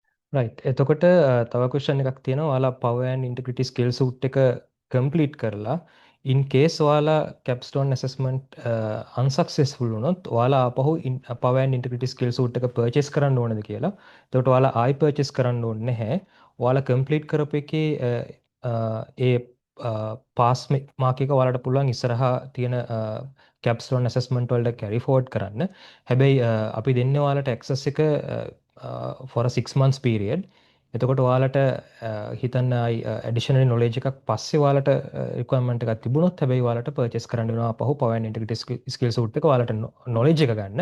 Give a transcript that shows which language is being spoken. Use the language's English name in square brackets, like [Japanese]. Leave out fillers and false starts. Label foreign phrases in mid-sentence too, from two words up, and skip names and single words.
[Sinhala] රයිට්. එතකොට තව ක්වෙස්චන් එකක් තියෙනවා. ඔයාලා [English] power and integrity skill suit [Sinhala] එක complete කරලා [English] in case [Sinhala] ඔයාලා [English] capstone assessment unsuccessful [Sinhala] වුණොත් ඔයාලා ආපහු [English] power and integrity skill suit [Sinhala] එක purchase කරන්න ඕනද කියලා. එතකොට ඔයාලා ආයි purchase කරන්න ඕනේ නැහැ. ඔයාලා complete කරපු එකේ ඒ [English] pass mark [Sinhala] එක ඔයාලට පුළුවන් ඉස්සරහා තියෙන [English] capstone assessment [Sinhala] වලට [English] carry forward [Sinhala] කරන්න. හැබැයි අපි දෙන්නේ ඔයාලට access එක [English] for a 6 months period. [Sinhala] එතකොට ඔයාලට හිතන්න [English] additional knowledge [Sinhala] එකක් පස්සේ ඔයාලට රික්වයර්මන්ට් එකක් තිබුණොත් හැබැයි ඔයාලට පර්චේස් කරන්න වෙනවා පහු [English] power and integrity skill suit [Sinhala] එක ඔයාලට නොලෙජ් එක ගන්න.